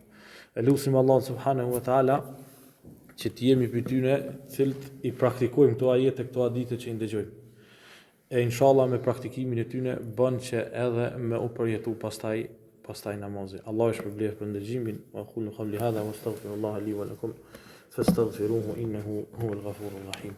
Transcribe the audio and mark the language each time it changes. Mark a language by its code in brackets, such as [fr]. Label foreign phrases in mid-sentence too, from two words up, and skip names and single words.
[sq] Elusim Allahun [ar] سبحانه وتعالى [sq] që të jemi për tyne cilët i praktikojmë këto ajete, këto hadithe që i ndëgjojmë. E inshallah me praktikimin e tyne bën që edhe me u përjetu pastaj namazi. Allah është përblef për ndëgjimin. [ar] وقولوا قولي هذا واستغفر الله لي ولكم فاستغفروه إنه هو الغفور الرحيم.